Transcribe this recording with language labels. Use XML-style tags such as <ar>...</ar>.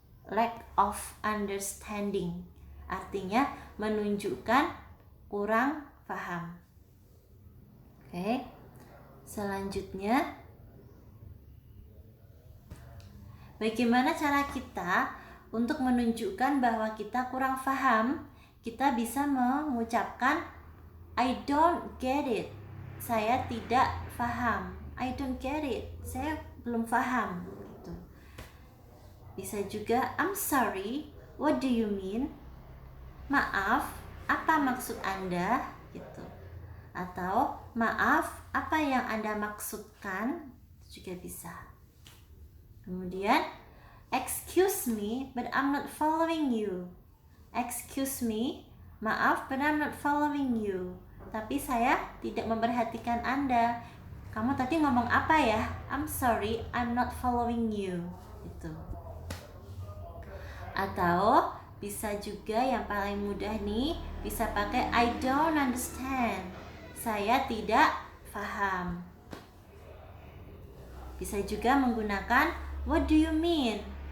<en>Lack of understanding</en> <id>artinya menunjukkan kurang paham. Oke. Selanjutnya, bagaimana cara kita untuk menunjukkan bahwa kita kurang paham? Kita bisa mengucapkan</id> <en>I don't get it.</en> <id>Saya tidak paham.</id> <en>I don't get it.</en> <id>Saya belum paham gitu. Bisa juga</id> <en>I'm sorry. What do you mean?</en> <id>Maaf, apa maksud Anda? Gitu. Atau maaf, apa yang Anda maksudkan? Juga bisa.</id> <en>Kemudian excuse me, but I'm not following you. Excuse me, maaf, but I'm not following you.</en> <id>Tapi saya tidak memperhatikan Anda. Kamu tadi ngomong apa ya?</id> <en>I'm sorry, I'm not following you.</en> <id>Gitu. Atau bisa juga yang paling mudah nih, bisa pakai</id> <en>I don't understand.</en> <id>Saya tidak paham. Bisa juga menggunakan</id> <en>what do you mean?</en>